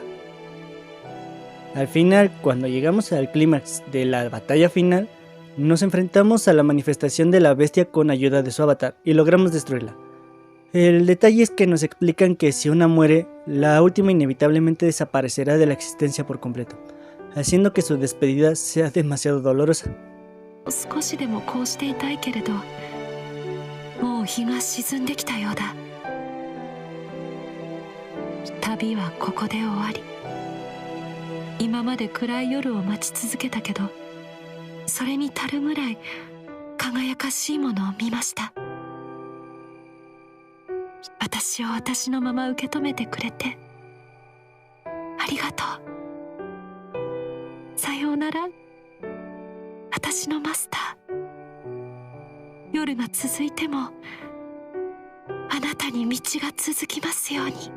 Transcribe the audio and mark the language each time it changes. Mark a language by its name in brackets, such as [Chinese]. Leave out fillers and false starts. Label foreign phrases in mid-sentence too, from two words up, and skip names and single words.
[Spanish] Al final, cuando llegamos al clímax de la batalla final, nos enfrentamos a la manifestación de la bestia con ayuda de su avatar y logramos destruirla. El detalle es que nos explican que si una muere, la última inevitablemente desaparecerá de la existencia por completo, haciendo que su despedida sea demasiado dolorosa. [Japanese] 少しでもこうしていたいけれど、もう日が沈んできたようだ。旅はここで終わり。今まで暗い夜を待ち続けたけど、それに足るぐらい輝かしいものを見ました。私を私のまま受け止めてくれてありがとう。さようなら、私のマスター。夜が続いてもあなたに道が続きますように。